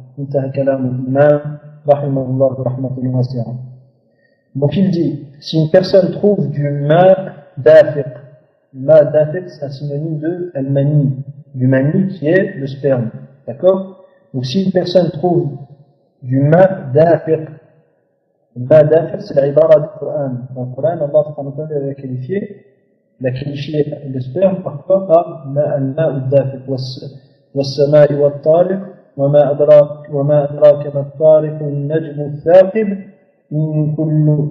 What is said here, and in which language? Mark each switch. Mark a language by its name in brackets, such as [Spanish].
[Arabic] انتهى كلام الإمام رحمه الله رحمة واسعة. [French] Donc il dit, si une personne trouve du dafiq c'est un synonyme de al-mani, du mani qui est le sperme, d'accord? Donc si une personne trouve du dafiq c'est la ibara du Coran. Dans le Coran, Allah subhanahu wa ta'ala l'a qualifié le sperme parfois par [Arabic] al-ma' al-dafiq was-sama'i wat-tariq وما أدراك ما الطارق النجم الثاقب إن كل